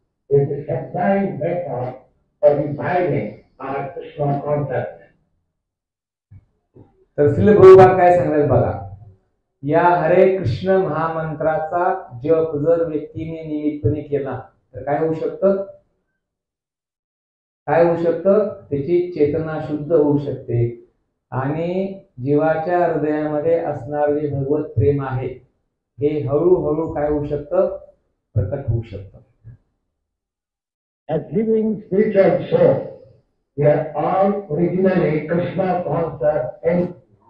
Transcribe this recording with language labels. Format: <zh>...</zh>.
<en>It is a fine method for reviving our Krishna concept.</en> <mr>तर श्रील प्रभुपाद काय सांगतात बघा. या हरे कृष्ण महामंत्राचा जप जर व्यक्तीने नियमितपणे केला तर काय होऊ शकतं? काय होऊ शकतं? त्याची चेतना शुद्ध होऊ शकते आणि जीवाच्या हृदयामध्ये असणारे जे भगवत प्रेम आहे हे हळूहळू काय होऊ शकतं? प्रकट होऊ शकतं.</mr> <en>As living spiritual soul, we are all originally Krishna conscious entities.</en>